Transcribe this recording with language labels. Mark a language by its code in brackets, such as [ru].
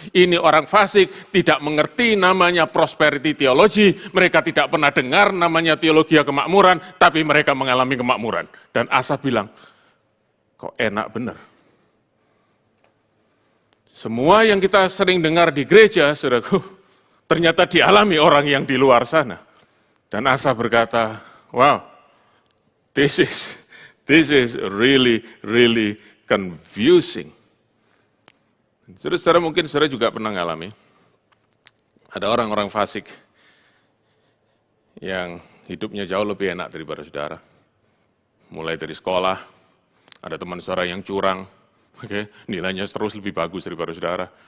[id] Ini orang fasik tidak mengerti namanya prosperity teologi, mereka tidak pernah dengar namanya teologi kemakmuran, tapi mereka mengalami kemakmuran. Dan Asaf bilang, kok enak benar. Semua yang kita sering dengar di gereja, saudaraku, ternyata dialami orang yang di luar sana. Dan Asaf berkata, [en] wow, This is really confusing. [id] Saudara mungkin saudara juga pernah mengalami. Ada orang-orang fasik yang hidupnya jauh lebih enak daripada saudara. Mulai dari sekolah, ada teman saudara yang curang, nilainya terus lebih bagus daripada saudara.